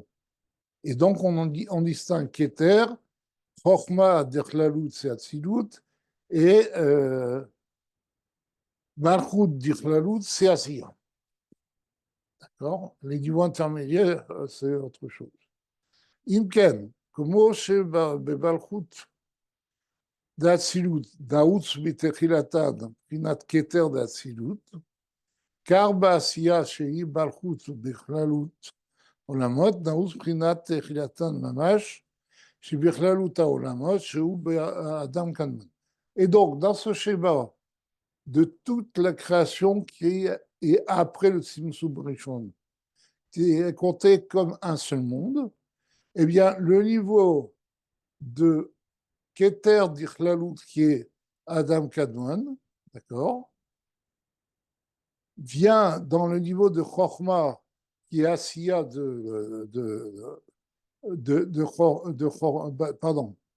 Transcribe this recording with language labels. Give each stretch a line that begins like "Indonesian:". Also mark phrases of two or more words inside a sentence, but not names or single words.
French: Et donc, on distingue Keter, Chochma, Dechlalut, c'est Atzilut, Et Malchut d'Ichlalut, c'est Asiya. D'accord? Les niveaux intermédiaires, c'est autre chose.
Hebrew: Imken, כמו שבמלכות דאצילות, דאוץ מתחילתן, מבחינת כתר דאצילות, כך בעשייה שהיא מלכות בכללות עולמות, נעוץ מבחינת תחילתן ממש, שבכללות העולמות, שהוא באדם קדמן.
French: Et donc, dans ce schéma de toute la création qui est après le
Hebrew: צמצום ראשון,
French: qui est compté comme un seul monde, eh bien, le niveau de Keter d'Ichlalut, qui est Adam Kadmon, d'accord, vient dans le niveau de Chochma, qui est Asiya pardon.